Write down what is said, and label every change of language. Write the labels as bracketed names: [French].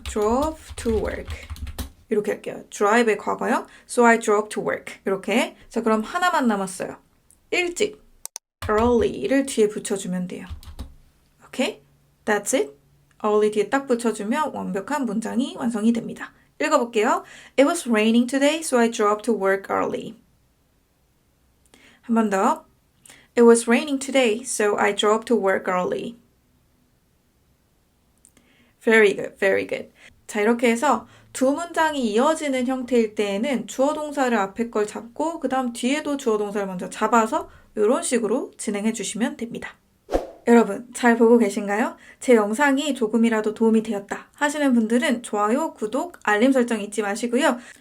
[English] drove to work. [Korean] 이렇게 할게요. [English] drive의 과거요. So I drove to work. [Korean] 이렇게. 자, 그럼 하나만 남았어요. 일찍. early를 뒤에 붙여주면 돼요. [English] 오케이? That's it. [Korean] early 뒤에 딱 붙여주면 완벽한 문장이 완성이 됩니다. 읽어볼게요. [English] It was raining today, so I drove to work early. [Korean] 한 번 더. [English] It was raining today, so I drove to work early. Very good, very good. [Korean] 자, 이렇게 해서 2문장이 이어지는 형태일 때에는 주어 동사를 앞에 걸 잡고 그 다음 뒤에도 주어 동사를 먼저 잡아서 이런 식으로 진행해 주시면 됩니다. 여러분, 잘 보고 계신가요? 제 영상이 조금이라도 도움이 되었다 하시는 분들은 좋아요, 구독, 알림 설정 잊지 마시고요.